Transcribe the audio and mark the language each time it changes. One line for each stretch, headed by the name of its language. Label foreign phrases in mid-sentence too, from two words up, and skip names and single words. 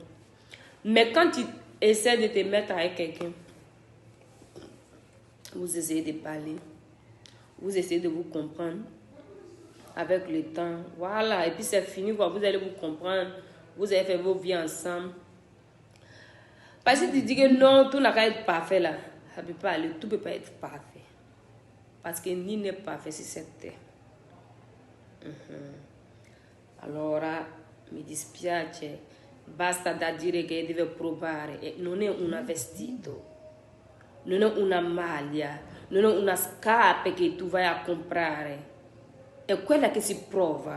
French: Mais quand tu essaies de te mettre avec quelqu'un, vous essayez de parler, vous essayez de vous comprendre avec le temps. Voilà, et puis c'est fini, quoi. Vous allez vous comprendre, vous allez faire vos vies ensemble. Parce que tu dis que non, tout n'a qu'à être parfait là. Ça peut pas aller, tout ne peut pas être parfait. Parce que ni n'est parfait sur cette terre.
Italian: Allora, mi dispiace, basta da dire che deve provare. E non è un vestito, non è una maglia, non è una scarpa che tu vai a comprare. È quella che si prova.